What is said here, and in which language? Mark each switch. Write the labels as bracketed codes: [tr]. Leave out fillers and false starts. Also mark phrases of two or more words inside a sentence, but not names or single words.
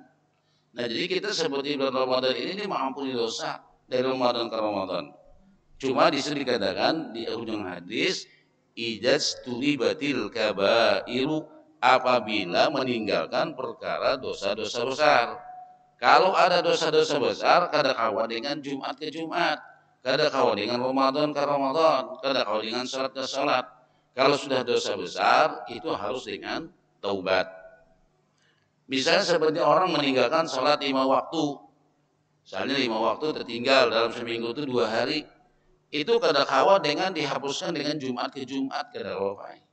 [id] Nah, jadi kita seperti bulan Ramadan ini mengampuni dosa dari Ramadan ke Ramadan. Cuma di sini dikatakan di ujung hadis [ar] إذا اجتنبت الكبائر, [id] apabila meninggalkan perkara dosa-dosa besar. Kalau ada dosa-dosa besar, kada kawa dengan Jumat ke Jumat, kada kawa dengan Ramadan ke Ramadan, kada kawa dengan salat ke salat. Kalau sudah dosa besar, itu harus dengan taubat. Misalnya seperti orang meninggalkan salat 5 waktu. Misalnya 5 waktu tertinggal dalam seminggu itu 2 hari. Itu kada kawa dengan dihapuskan dengan Jumat ke Jumat, kada kawa.